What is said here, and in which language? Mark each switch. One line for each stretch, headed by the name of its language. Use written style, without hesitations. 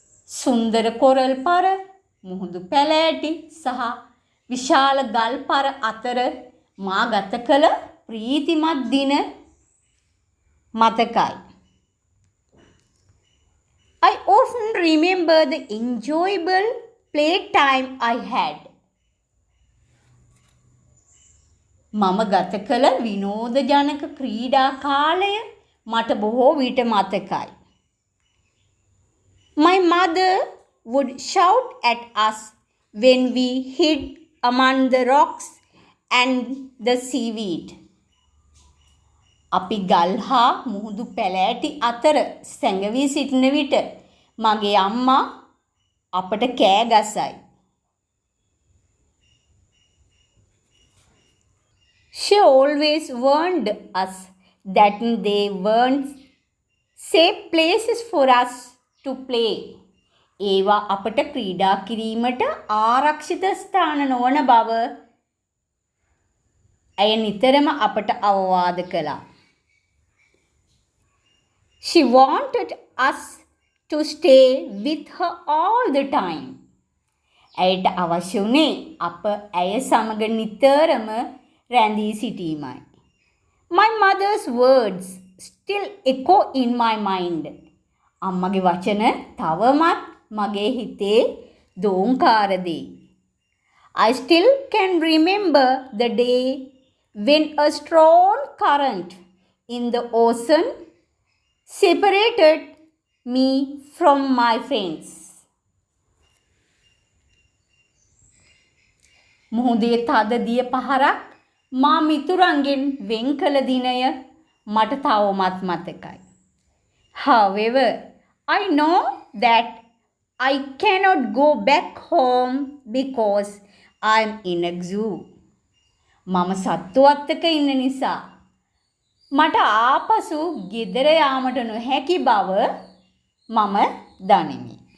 Sinhala: සුන්දර කොරල් පර, මුහුදු පැලෑටි සහ විශාල ගල් පර අතර මා ගත කළ ප්‍රීතිමත් දින මතකයි.
English: I often remember the enjoyable playtime I had.
Sinhala: මම ගත කළ විනෝදජනක ක්‍රීඩා කාලය මට බොහෝ විට මතකයි.
English: My mother would shout at us when we hid among the rocks and the seaweed.
Sinhala: අපි ගල් හා මුහුදු පැලෑටි අතර සැඟවී සිටින විට මගේ අම්මා අපට කෑ ගසයි.
English: She always warned us that they weren't safe places for us to play.
Sinhala: ඒවා අපට ක්‍රීඩා කිරීමට ආරක්ෂිත ස්ථාන නොවන බව ඇය නිතරම අපට අවවාද කළා.
English: She wanted us to stay with her all the time.
Sinhala: ඇයට අවශ්‍ය වුණේ අප ඇය සමග නිතරම රැඳී සිටීමයි.
English: My mother's words still echo in my mind.
Sinhala: අම්මගේ වචන තවමත් මගේ හිතේ දෝංකාර දෙයි.
English: I still can remember the day when a strong current in the ocean separated me from my friends.
Sinhala: මුහුදේ තද දිය පහරක් මා මිතුරන්ගෙන් වෙන් කළ දිනය මට තවමත් මතකයි.
English: However, I know that I cannot go back home because I'm in a zoo.
Sinhala: මම සත්තුවත්තක ඉන්න නිසා මට ආපසු ගෙදර යාමට නොහැකි බව මම දනිමි.